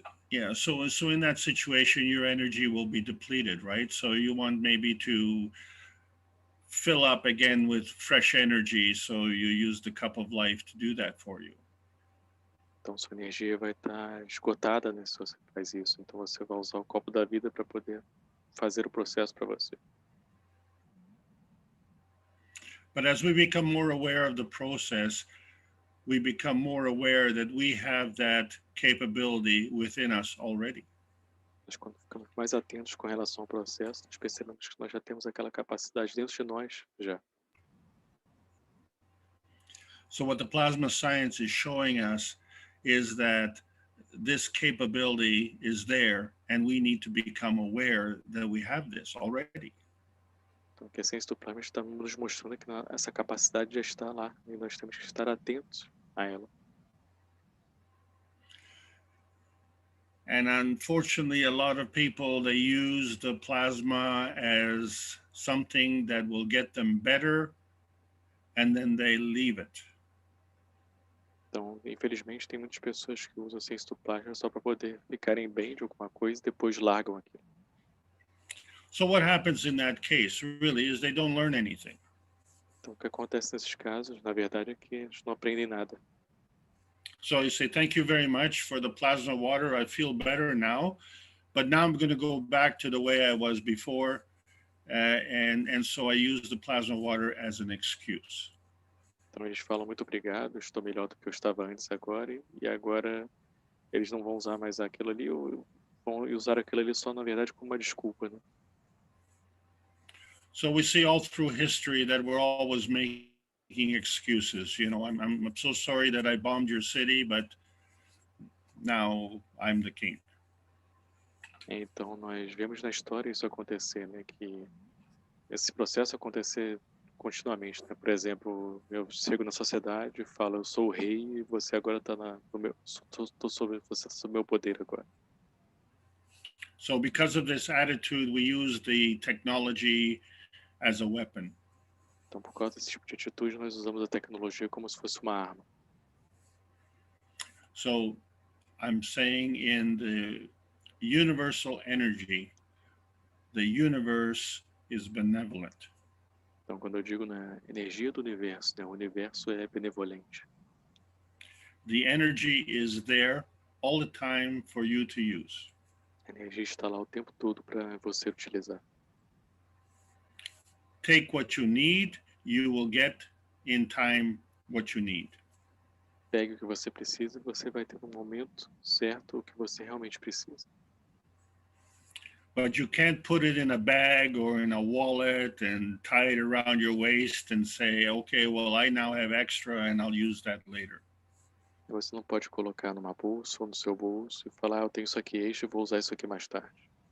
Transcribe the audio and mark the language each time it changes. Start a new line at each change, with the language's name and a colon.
English: yeah, so in that situation, your energy will be depleted, right? So you want maybe to fill up again with fresh energy, so you use the cup of life to do that for you.
Portuguese: então sua energia vai estar esgotada, né, se você faz isso. Então você vai usar o copo da vida para poder fazer o processo para você.
English: But as we become more aware of the process, we become more aware that we have that capability within us already.
Portuguese: Mas quando ficamos mais atentos com relação ao processo, nós percebemos que nós já temos aquela capacidade dentro de nós já.
English: So what the plasma science is showing us is that this capability is there, and we need to become aware that we have this already.
Portuguese: Então, que a ciência do plasma está nos mostrando que essa capacidade já está lá e nós temos que estar atentos a ela.
English: And unfortunately, a lot of people, they use the plasma as something that will get them better, and then they leave it.
Portuguese: Então, infelizmente, tem muitas pessoas que usam a ciência do plasma só para poder ficarem bem de alguma coisa e depois largam aquilo.
English: So what happens in that case really is they don't learn anything.
Portuguese: Então, o que acontece nesses casos, na verdade, é que eles não aprendem nada.
English: So you say, thank you very much for the plasma water. I feel better now, but now I'm going to go back to the way I was before. And so I use the plasma water as an excuse.
Portuguese: Então, eles falam muito obrigado, estou melhor do que eu estava antes agora, e agora eles não vão usar mais aquilo ali, ou vão usar aquilo ali só, na verdade, como uma desculpa, né?
English: So we see all through history that we're always making excuses. You know, I'm so sorry that I bombed your city, but now I'm the king.
Portuguese: Então, nós vemos na história isso acontecer, né? Que esse processo acontecer continuamente, né? Por exemplo, eu chego na sociedade e falo, eu sou o rei e você agora está no meu, tô sobre você, sob meu poder agora.
English: So because of this attitude, we use the technology as a weapon.
Portuguese: Então, por causa desse tipo de atitude, nós usamos a tecnologia como se fosse uma arma.
English: So I'm saying in the universal energy, the universe is benevolent.
Portuguese: Então, quando eu digo na energia do universo, né? O universo é benevolente.
English: The energy is there all the time for you to use.
Portuguese: A energia está lá o tempo todo para você utilizar.
English: Take what you need, you will get in time what you need.
Portuguese: Pegue o que você precisa e você vai ter no momento certo o que você realmente precisa.
English: But you can't put it in a bag or in a wallet and tie it around your waist and say, okay, well, I now have extra and I'll use that later.
Portuguese: Você não pode colocar numa bolsa ou no seu bolso e falar, eu tenho isso aqui extra e vou usar isso aqui mais tarde.